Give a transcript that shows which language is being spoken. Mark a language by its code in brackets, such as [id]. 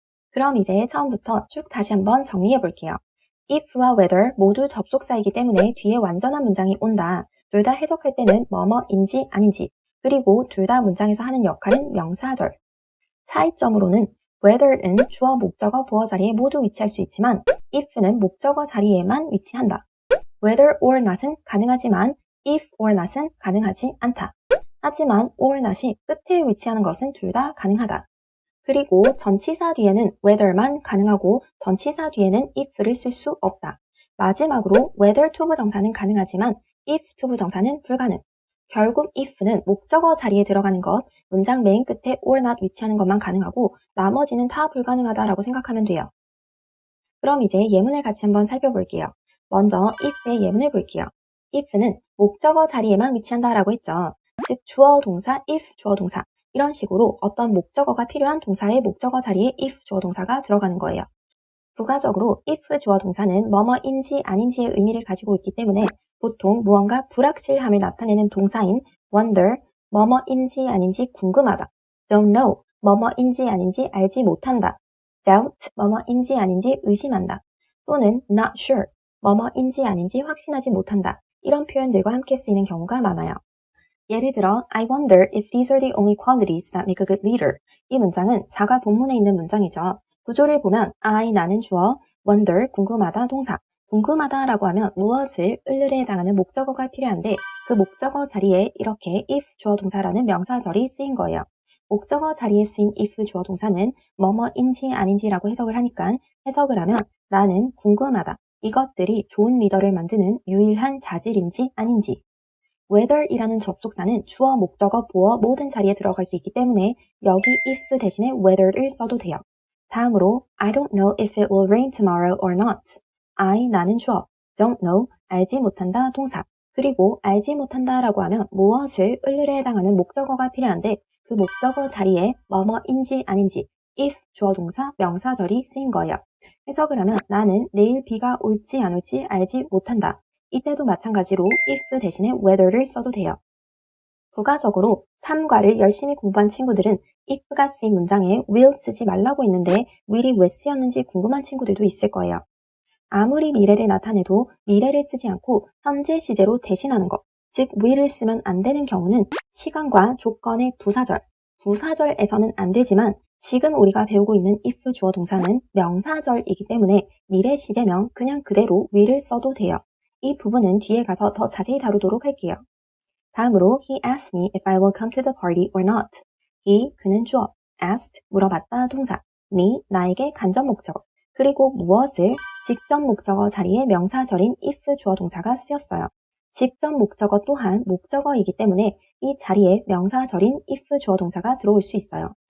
[ko] 그럼 이제 처음부터 쭉 다시 한번 정리해 볼게요. if와 whether 모두 접속사이기 때문에 뒤에 완전한 문장이 온다. 둘 다 해석할 때는 뭐뭐인지 아닌지, 그리고 둘 다 문장에서 하는 역할은 명사절. 차이점으로는 whether는 주어, 목적어, 보어 자리에 모두 위치할 수 있지만 if는 목적어 자리에만 위치한다. whether or not은 가능하지만 if or not은 가능하지 않다. 하지만 or not이 끝에 위치하는 것은 둘 다 가능하다. 그리고 전치사 뒤에는 whether만 가능하고 전치사 뒤에는 if를 쓸 수 없다. 마지막으로 whether to 부정사는 가능하지만 if to 부정사는 불가능. 결국 if는 목적어 자리에 들어가는 것, 문장 맨 끝에 or not 위치하는 것만 가능하고 나머지는 다 불가능하다라고 생각하면 돼요. 그럼 이제 예문을 같이 한번 살펴볼게요. 먼저 if의 예문을 볼게요. if는 목적어 자리에만 위치한다라고 했죠. 즉 주어 동사, if 주어 동사 이런 식으로 어떤 목적어가 필요한 동사의 목적어 자리에 if 주어 동사가 들어가는 거예요. 부가적으로 if 주어 동사는 뭐뭐인지 아닌지의 의미를 가지고 있기 때문에 보통 무언가 불확실함을 나타내는 동사인 wonder, 뭐뭐인지 아닌지 궁금하다, don't know, 뭐뭐인지 아닌지 알지 못한다, doubt, 뭐뭐인지 아닌지 의심한다, 또는 not sure, 뭐뭐인지 아닌지 확신하지 못한다 이런 표현들과 함께 쓰이는 경우가 많아요. 예를 들어 [en] I wonder if these are the only qualities that make a good leader. [ko] 이 문장은 사과 본문에 있는 문장이죠. 구조를 보면 I 나는 주어, wonder 궁금하다 동사. 궁금하다라고 하면 무엇을 을르레해당하는 목적어가 필요한데 그 목적어 자리에 이렇게 if 주어 동사라는 명사절이 쓰인 거예요. 목적어 자리에 쓰인 if 주어 동사는 뭐뭐인지 아닌지라고 해석을 하니까 해석을 하면 나는 궁금하다. 이것들이 좋은 리더를 만드는 유일한 자질인지 아닌지. whether이라는 접속사는 주어, 목적어, 보어 모든 자리에 들어갈 수 있기 때문에 여기 if 대신에 whether를 써도 돼요. 다음으로 [en] I don't know if it will rain tomorrow or not. [ko] I 나는 주어, don't know 알지 못한다 동사. 그리고 알지 못한다라고 하면 무엇을 을르레 해당하는 목적어가 필요한데 그 목적어 자리에 뭐뭐인지 아닌지 if 주어 동사 명사절이 쓰인 거예요. 해석을 하면 나는 내일 비가 올지 안 올지 알지 못한다. 이때도 마찬가지로 if 대신에 whether를 써도 돼요. 부가적으로 탐과를 열심히 공부한 친구들은 if가 쓰인 문장에 will 쓰지 말라고 했는데 will이 왜 쓰였는지 궁금한 친구들도 있을 거예요. 아무리 미래를 나타내도 미래를 쓰지 않고 현재 시제로 대신하는 것, 즉 will을 쓰면 안 되는 경우는 시간과 조건의 부사절, 부사절에서는 안 되지만 지금 우리가 배우고 있는 if 주어 동사는 명사절이기 때문에 미래 시제명 그냥 그대로 will을 써도 돼요. 이 부분은 뒤에 가서 더 자세히 다루도록 할게요. 다음으로 [en] he asked me if I will come to the party or not. [ko] he, 그는 주어, asked, 물어봤다 동사, me, 나에게 간접 목적어, 그리고 무엇을 직접 목적어 자리에 명사절인 if 주어 동사가 쓰였어요. 직접 목적어 또한 목적어이기 때문에 이 자리에 명사절인 if 주어 동사가 들어올 수 있어요.